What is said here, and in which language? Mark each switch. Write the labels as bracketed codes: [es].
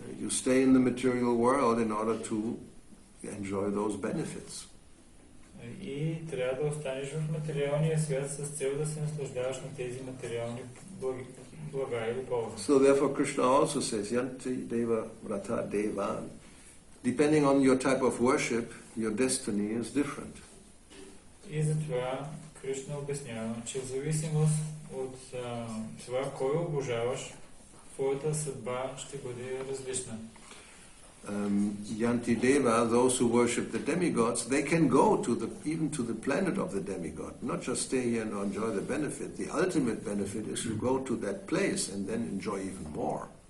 [en] You stay in the material world in order to enjoy those benefits. [bg] И трябва да останеш в материалния свят с цел да се наслаждаваш на тези материални блага или полза. [en] So therefore Krishna also says, [sa] Yanti Deva Vrata Deva. [en] Depending on your type of worship, your destiny is different. [bg] И затова Кришна обяснява, че в зависимост от това, кой обожаваш, твоята съдба ще бъде различна. [en] Yanti Deva, those who worship the demigods, they can go even to the planet of the demigod, not just stay here and enjoy the benefit. The ultimate benefit is to go to that place and then enjoy even more.